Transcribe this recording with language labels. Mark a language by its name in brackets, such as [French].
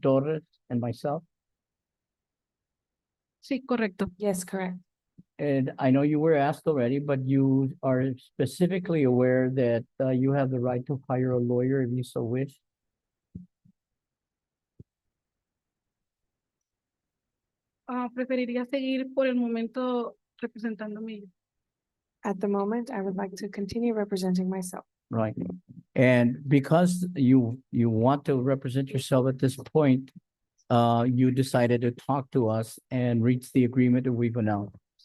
[English] Torres and myself. [Spanish] Sí, correcto. [English] Yes, correct. And I know you were asked already, but you are specifically aware that you have the right to hire a lawyer if you so wish. [Spanish] Preferiría seguir por el momento representándome. [English] At the moment, I would like to continue representing myself. Right. And because you want to represent yourself at this point, you decided to talk to us and reach the agreement that we've announced.